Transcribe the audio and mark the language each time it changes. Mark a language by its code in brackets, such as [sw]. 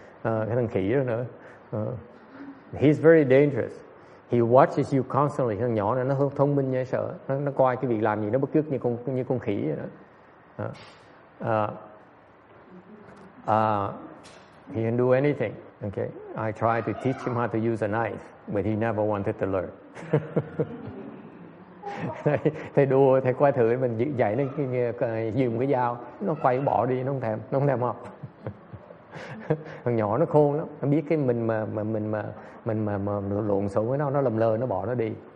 [vi] Cái thằng khỉ đó nữa. [en] He's very dangerous. He watches you constantly. [vi] Thằng nhỏ này nó thông minh như sợ. Nó coi cái việc làm gì nó bất cứ như con khỉ vậy đó. [en] He can do anything. Okay, I tried to teach him how to use a knife, but he never wanted to learn. [vi] Thầy đùa, thầy coi thử mình dạy nó dùng cái dao, nó quay bỏ đi, nó không thèm học. Thằng nhỏ nó khôn lắm, nó biết cái mình mà lộn xộn với nó lầm lơ, nó bỏ nó đi.